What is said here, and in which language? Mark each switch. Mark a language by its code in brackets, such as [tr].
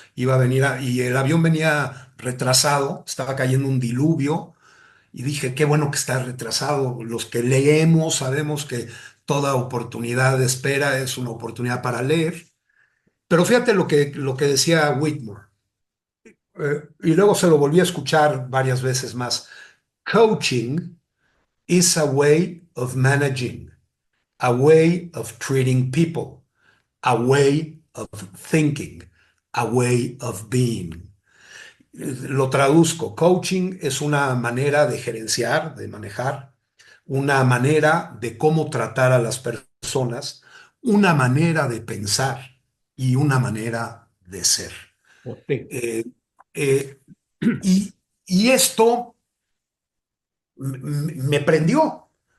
[es] Y el avión venía retrasado, estaba cayendo un diluvio, y dije, qué bueno que está retrasado. Los que leemos sabemos que toda oportunidad de espera es una oportunidad para leer. Pero fíjate lo que decía Whitmore, y luego se lo volví a escuchar varias veces más. [en] Coaching is a way of managing, a way of treating people, a way of thinking, a way of being. [es] Lo traduzco. Coaching es una manera de gerenciar, de manejar, una manera de cómo tratar a las personas, una manera de pensar y una manera de ser. Potente. Eh, eh, y, y esto me prendió.